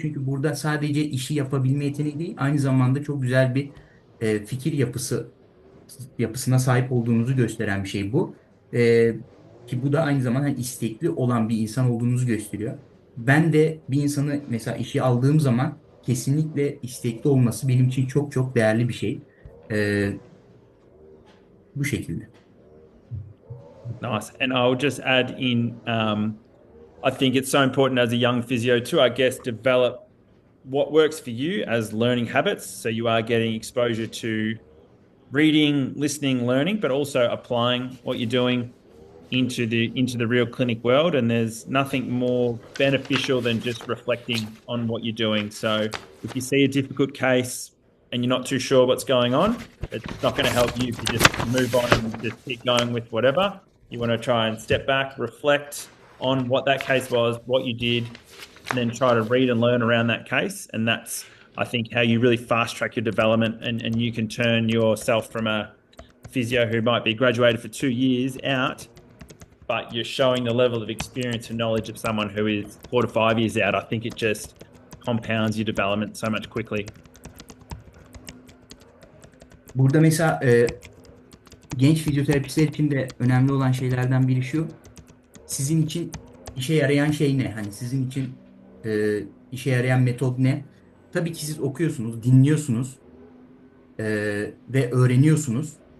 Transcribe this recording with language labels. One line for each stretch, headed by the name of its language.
Turkish: Çünkü burada sadece işi yapabilme yeteneği değil, aynı zamanda çok güzel bir fikir yapısına sahip olduğunuzu gösteren bir şey bu. E, Ki bu da aynı zamanda hani istekli olan bir insan olduğunuzu gösteriyor. Ben de bir insanı mesela işe aldığım zaman kesinlikle istekli olması benim için çok çok değerli bir şey. Bu şekilde.
English: Nice. And I'll just add in, I think it's so important as a young physio to, I guess, develop what works for you as learning habits. So you are getting exposure to reading, listening, learning, but also applying what you're doing into the real clinic world. And there's nothing more beneficial than just reflecting on what you're doing. So if you see a difficult case and you're not too sure what's going on, it's not going to help you if you just move on and just keep going with whatever. You want to try and step back, reflect on what that case was, what you did, and then try to read and learn around that case. And that's, I think, how you really fast track your development, and you can turn yourself from a physio who might be graduated for 2 years out, but you're showing the level of experience and knowledge of someone who is 4 to 5 years out. I think it just compounds your development so much quickly.
Turkish: Burada mesela genç fizyoterapistler için de önemli olan şeylerden biri şu: sizin için işe yarayan şey ne? Hani sizin için işe yarayan metot ne? Tabii ki siz okuyorsunuz, dinliyorsunuz ve öğreniyorsunuz.